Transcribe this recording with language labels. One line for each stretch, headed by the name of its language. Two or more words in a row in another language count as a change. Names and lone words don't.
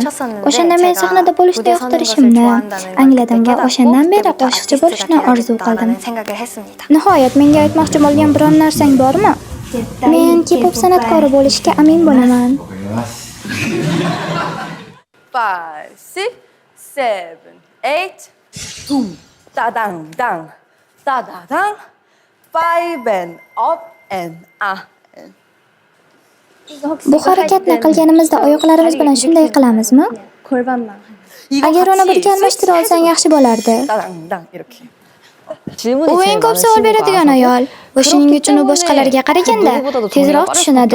Uzbek: O'shanda men sahnada bo'lishni yoqtirishimni angladim va o'shandan beri qo'shiqchi bo'lishni orzu qildim. Nihoyat menga aytmoqchi bo'lgan biror narsang bormi? Men K-pop san'atkori bo'lishga amin bo'laman.
English: 5, 6, 7, 8. Boom. Da dang dang. Da da dang. 5 and up and ah.
Uzbek: Bu harakatni qilganimizda oyoqlarimiz bilan shunday qilamizmi? Agar uni birga almashtira olsang yaxshi bo'lardi. U eng ko'p savol beradigan ayol. Va shuning uchun u boshqalarga qaraganda tezroq tushunadi.